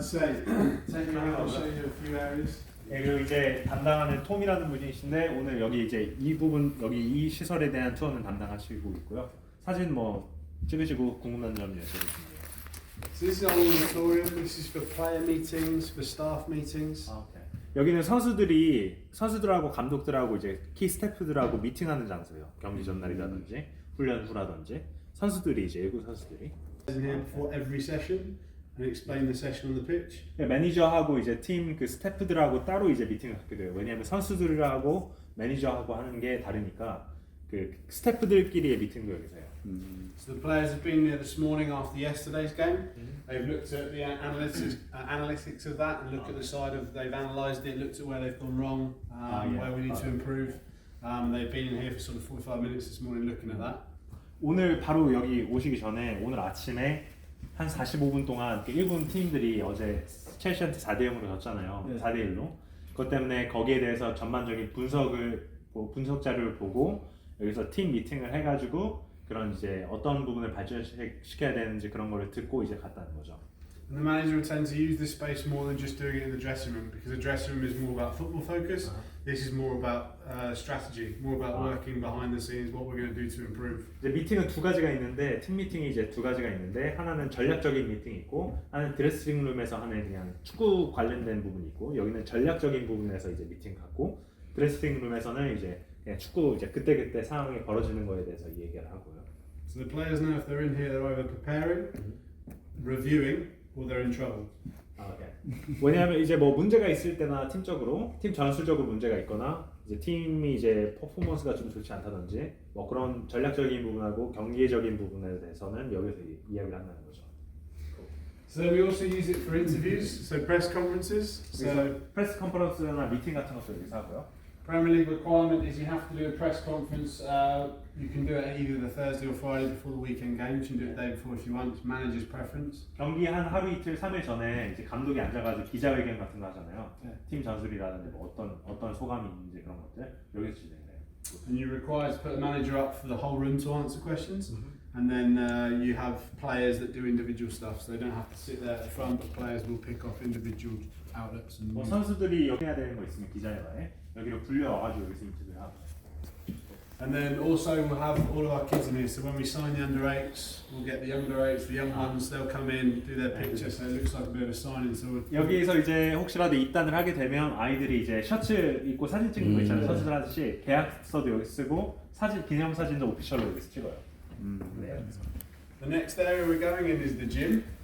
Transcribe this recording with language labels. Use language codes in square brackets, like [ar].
[en] Say, take me around. I'll show you a few areas. [ko] 네, 그리고 이제 담당하는 톰이라는 분이신데 오늘 여기 이제 이 부분 여기 이 시설에 대한 투어는 담당하시고 있고요. 사진 뭐 찍으시고 궁금한 점 여쭤보시면 돼요. [en] So this is our auditorium. This is for player meetings, for staff meetings. [ko] 오케이. 여기는 선수들하고 감독들하고 이제 키 스태프들하고 미팅하는 장소예요. 경기 전날이라든지 훈련 후라든지 선수들이 이제 예고 선수들이 [en] Here before every session and explain the session on the pitch. [ko] 매니저하고 이제 팀 그 스태프들하고 따로 이제 미팅을 갖게 돼요. 왜냐하면 선수들하고 매니저하고 하는 게 다르니까 그 스태프들끼리의 미팅도 여기서 해요. [en] So the players have been there this morning after yesterday's game. They've looked at the analytics of that and looked at the side of they've analysed it, looked at where they've gone wrong, where we need to improve. They've been in here for sort of 45 minutes this morning looking at that. [ko] 오늘 바로 여기 오시기 전에 오늘 아침에 한 45분 동안 1군 팀들이 어제 첼시한테 4대0으로 졌잖아요. 4대1로. 그것 때문에 거기에 대해서 전반적인 분석 자료를 보고 여기서 팀 미팅을 해가지고 그런 이제 어떤 부분을 발전시켜야 되는지 그런 거를 듣고 이제 갔다는 거죠. [en] And the manager will tend to use this space more than just doing it in the dressing room because the dressing room is more about football focus. This is more about strategy, more about working behind the scenes, what we're going to do to improve. [ko] 이제 미팅은 두 가지가 있는데 팀 미팅이 이제 두 가지가 있는데 하나는 전략적인 미팅이 있고 하나는 드레싱룸에서 하는 그냥 축구 관련된 부분이 있고 여기는 전략적인 부분에서 이제 미팅 갖고 드레싱룸에서는 이제 그냥 축구 이제 그때 상황이 벌어지는 거에 대해서 얘기를 하고요. [en] So the players know if they're in here, they're either preparing, reviewing, or they're in trouble. [ko] 왜냐하면 이제 뭐 문제가 있을 때나 팀적으로 팀 전술적으로 문제가 있거나 이제 팀이 이제 퍼포먼스가 좀 좋지 않다든지 뭐 그런 전략적인 부분하고 경기적인 부분에 대해서는 여기서 이야기를 한다는 거죠. [en] So we also use it for interviews, so press conferences. So [ko] 프레스 컨퍼런스나 미팅 같은 것도 여기서 하고요. [en] Premier League requirement is you have to do a press conference. You can do it either the Thursday or Friday before the weekend game. You can do it the day before if you want. It's manager's preference. [ko] 경기 한 하루 이틀 3일 전에 이제 감독이 앉아가지고 기자회견 같은 거 하잖아요. 팀 전술이라든지 뭐 어떤 소감이 있는지 그런 것들 여기서 진행해요. [en] And you're required to put the manager up for the whole room to answer questions. And then you have players that do individual stuff, so they don't have to sit there at the front, but players will pick off individual outlets. And [ko] 뭐 선수들이 여기 해야 되는 거 있으면 기자회견에 여기로 불려와가지고 여기서 인터뷰를 하고. [en] And then also we'll have all of our kids in here, so when we sign the under 8s, we'll get the under 8s, the young ones, they'll come in, do their picture, so it looks like a bit of a signing. So [ko] 여기서 이제 혹시라도 입단을 하게 되면 아이들이 이제 셔츠 입고 사진 찍는 거 있잖아요. 선수들 하듯이 계약서도 여기 쓰고 사진 기념 사진도 오피셜로 여기서 찍어요. 네. [en] The next area we're going in is the gym.